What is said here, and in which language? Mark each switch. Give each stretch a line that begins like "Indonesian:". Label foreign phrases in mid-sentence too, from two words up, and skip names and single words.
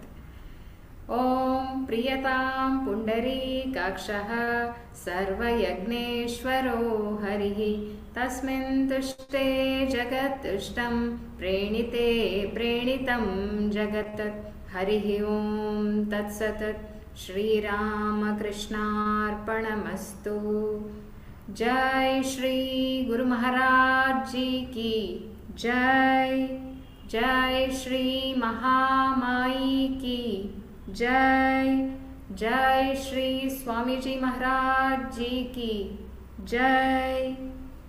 Sanskrit: ಓಂ ಪ್ರಿಯತಾಂ ಪುಂಡರೀಕಾಕ್ಷಃ ಸರ್ವಯಜ್ಞೇಶ್ವರೋ ಹರಿಃ ತಸ್ಮಿನ್ ತುಷ್ಟೇ ಜಗತ್ತುಷ್ಟಂ ಪ್ರೇಣಿತೆ ಪ್ರೇಣಿತಂ ಜಗತ್. ಹರಿಃ ಓಂ ತತ್ಸತ್. श्रीरामकृष्णार्पणमस्तु.
Hindi: जय श्री गुरु महाराज जी की जय. जय श्री महामाई की जय. जय श्री स्वामी जी महाराज जी की जय.